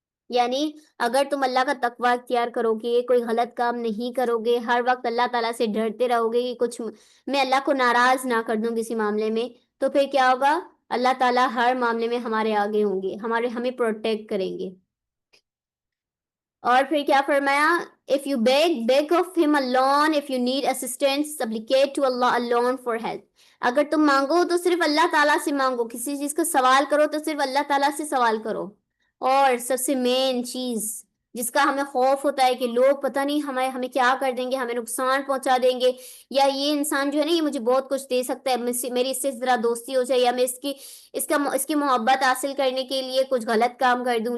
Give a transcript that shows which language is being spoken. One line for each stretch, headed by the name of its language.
Urdu: یعنی اگر تم اللہ کا تقوی اختیار کرو گے, کوئی غلط کام نہیں کرو گے, ہر وقت اللہ تعالیٰ سے ڈرتے رہو گے کہ کچھ میں اللہ کو ناراض نہ کر دوں کسی معاملے میں, تو پھر کیا ہوگا, اللہ تعالیٰ ہر معاملے میں ہمارے آگے ہوں گے, ہمیں پروٹیکٹ کریں گے. اور پھر کیا فرمایا,
English: if you beg of him alone, if you need assistance, supplicate to Allah alone for help.
Urdu: اگر تم مانگو تو صرف اللہ تعالیٰ سے مانگو, کسی چیز کا سوال کرو تو صرف اللہ تعالیٰ سے سوال کرو. اور سب سے مین چیز جس کا ہمیں خوف ہوتا ہے کہ لوگ پتہ نہیں ہمیں کیا کر دیں گے, ہمیں نقصان پہنچا دیں گے, یا یہ انسان جو ہے نا یہ مجھے بہت کچھ دے سکتا ہے, میری اس سے ذرا دوستی ہو جائے, یا میں اس کی محبت حاصل کرنے کے لیے کچھ غلط کام کر دوں.